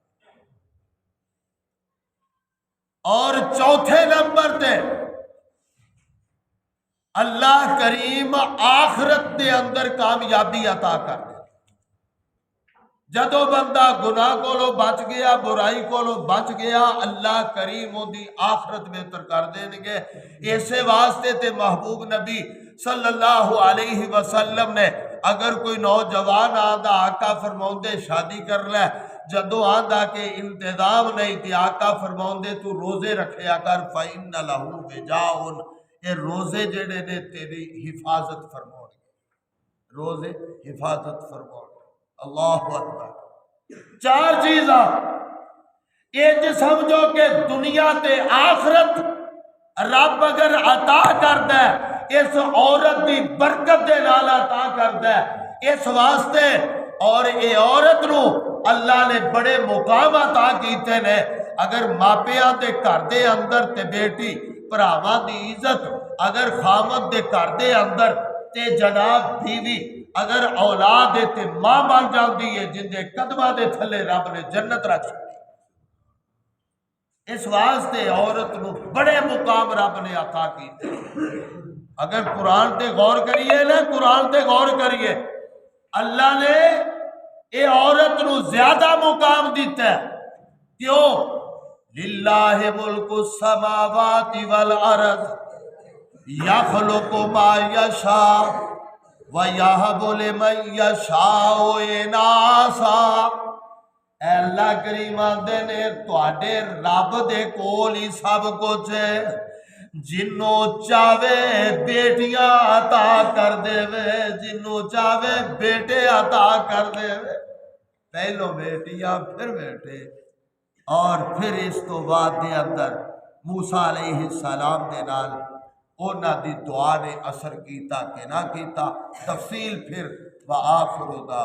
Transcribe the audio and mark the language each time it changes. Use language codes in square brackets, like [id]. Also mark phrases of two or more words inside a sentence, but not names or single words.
[pa] اور چوتھے نمبر تے اللہ کریم آخرت دے اندر کامیابی عطا کر دے. جدو بندہ گناہ کولو بچ گیا، برائی کولو بچ گیا، اللہ کریم ان دی آخرت بہتر کر دیں گے. ایسے واسطے تے محبوب نبی [ar] صلی اللہ علیہ وسلم [pa] نے اگر کوئی نوجوان آندا آقا فرماؤندے شادی کر لے، جدو آندا کہ انتظام نہیں تے آقا فرماؤندے تو روزے رکھیا کر، [ar] فَإِنَّ لَهُ وِجَاءٌ، [pa] یہ روزے جڑے نے تیری حفاظت فرماؤ گے، روزے حفاظت فرماؤ گے۔ [ar] اللہ اکبر۔ [pa] چار چیزاں یہ سمجھو کہ دنیا تے آخرت رب اگر عطا کردا ہے اس عورت دی برکت دے نال عطا کردا ہے، اس واسطے اور یہ عورت نو اللہ نے بڑے مقام عطا کیتے نے۔ اگر ماپیاں دے گھر دے اندر تے بیٹی بھراواں دی عزت، اگر خامد دے گھر دے اندر تے جناب بیوی اگر اولاد دے تے ماں بن جاندی ہے جن دے قدماں دے تھلے رب نے جنت رکھ چھڈی۔ اس واسطے عورت نو بڑے مقام رب نے عطا کیتے۔ اگر قرآن تے غور کریے نا، قرآن تے غور کریے، اللہ نے اے عورت نو زیادہ مقام دیتا ہے۔ [ar] کیوں؟ للہ ملک السماوات والارض یخلق ما یشاء ویہب لمن یشاء اناثا۔ [pa] اے اللہ کریم آندے نے تواڈے رب دے کول ہی سب کچھ ہے، جنوں چاہے بیٹیاں عطا کر دے وے، جنوں چاہے بیٹے عطا کر دے وے، پہلو بیٹیاں پھر بیٹے، اور پھر اس تو بعد دے اندر موسیٰ [ar] علیہ السلام [pa] دے نال انہاں دی دعا نے اثر کیتا کہ نہ کیتا، تفصیل پھر [ar] وآخر دعوانا